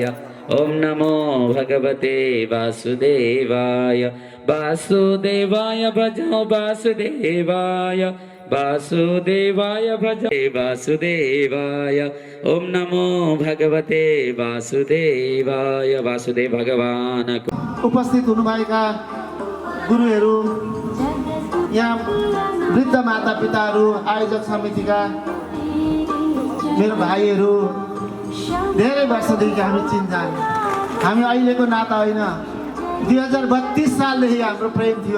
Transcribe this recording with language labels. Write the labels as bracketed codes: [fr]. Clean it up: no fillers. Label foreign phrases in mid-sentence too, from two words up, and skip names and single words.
[sa] ओम नमो भगवते वासुदेवाय। वासुदेवाय भजो वासुदेवाय वासुदेवाय भजो वासुदेवाय। ओम नमो भगवते वासुदेवाय। वासुदेव भगवान [ne] उपस्थित हुनुभएका गुरुहरू, यहाँ वृद्ध माता पिताहरू, आयोजक समितिका मेरो भाइहरू, धेरै वर्षदेखि हामी चिन्छन्। हामी अहिलेको नाता होइन, 2032 सालदेखि हाम्रो प्रेम थियो।